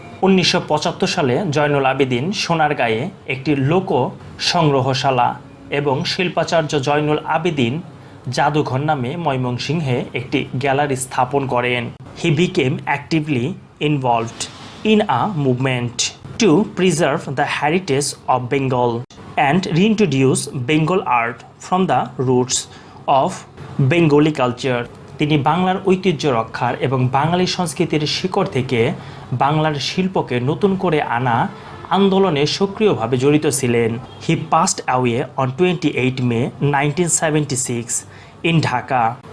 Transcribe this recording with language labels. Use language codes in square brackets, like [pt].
[bn] 1975 সালে জয়নুল আবেদিন সোনারগাঁয়ে একটি লোক সংগ্রহশালা এবং শিল্পাচার্য জয়নুল আবেদিন জাদুঘর নামে ময়মনসিংহে একটি গ্যালারি স্থাপন করেন। [en] He became actively involved in a movement to preserve the heritage of Bengal and reintroduce Bengal art from the roots of Bengali culture. [bn] তিনি বাংলার ঐতিহ্য রক্ষার এবং বাঙালি সংস্কৃতির শিকড় থেকে বাংলার শিল্পকে নতুন করে আনা আন্দোলনে সক্রিয়ভাবে জড়িত ছিলেন। [en] He passed away on 28 May 1976 in Dhaka.